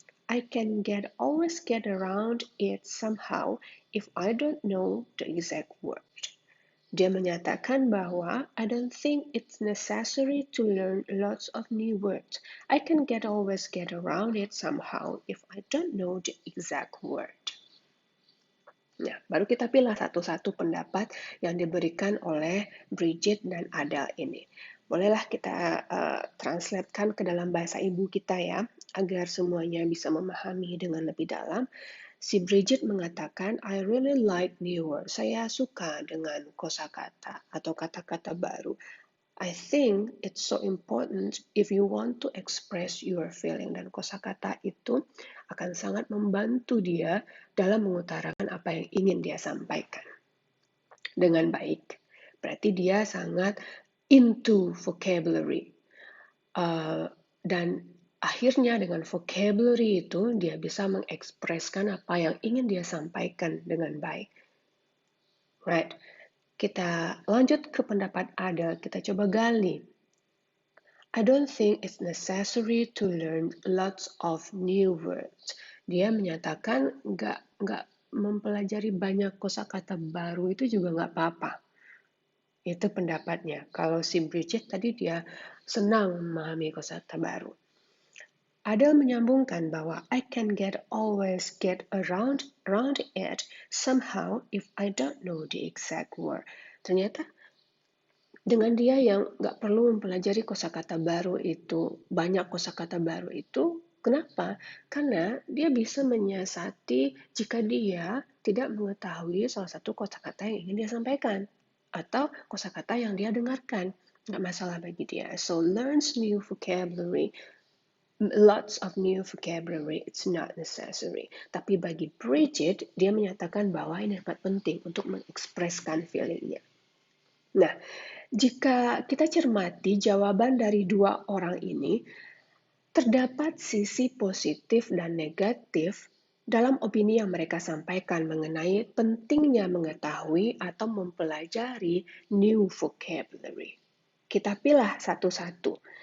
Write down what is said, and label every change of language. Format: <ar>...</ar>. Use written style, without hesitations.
<en>I can always get around it somehow if I don't know the exact word.</en> <id>Dia menyatakan bahwa</id> <en>I don't think it's necessary to learn lots of new words. I can always get around it somehow if I don't know the exact word.</en> <id>Nah, baru kita pilih satu-satu pendapat yang diberikan oleh Bridget dan Adele ini. Bolehlah kita translatekan ke dalam bahasa ibu kita ya, agar semuanya bisa memahami dengan lebih dalam. Si Bridget mengatakan,</id> <en>I really like new words.</en> <id>Saya suka dengan kosakata atau kata-kata baru.</id> <en>I think it's so important if you want to express your feeling.</en> <id>Dan kosakata itu akan sangat membantu dia dalam mengutarakan apa yang ingin dia sampaikan dengan baik. Berarti dia sangat into vocabulary. Dan akhirnya dengan vocabulary itu dia bisa mengekspresikan apa yang ingin dia sampaikan dengan baik. Right. Kita lanjut ke pendapat Adele, kita coba gali.</id> <en>I don't think it's necessary to learn lots of new words.</en> <id>Dia menyatakan nggak mempelajari banyak kosakata baru itu juga nggak apa-apa. Itu pendapatnya. Kalau si Bridget tadi dia senang memahami kosakata baru. Adele menyambungkan bahwa</id> <en>I can always get around it somehow if I don't know the exact word.</en> <id>Ternyata dengan dia yang nggak perlu mempelajari kosakata baru itu, banyak kosakata baru itu, kenapa? Karena dia bisa menyiasati jika dia tidak mengetahui salah satu kosakata yang ingin dia sampaikan atau kosakata yang dia dengarkan. Nggak masalah bagi dia.</id> <en>So learns new vocabulary. Lots of new vocabulary, it's not necessary.</en> <id>Tapi bagi Bridget, dia menyatakan bahwa ini sangat penting untuk mengekspresikan feelingnya. Nah, jika kita cermati jawaban dari dua orang ini, terdapat sisi positif dan negatif dalam opini yang mereka sampaikan mengenai pentingnya mengetahui atau mempelajari new vocabulary. Kita pilih satu-satu.</id>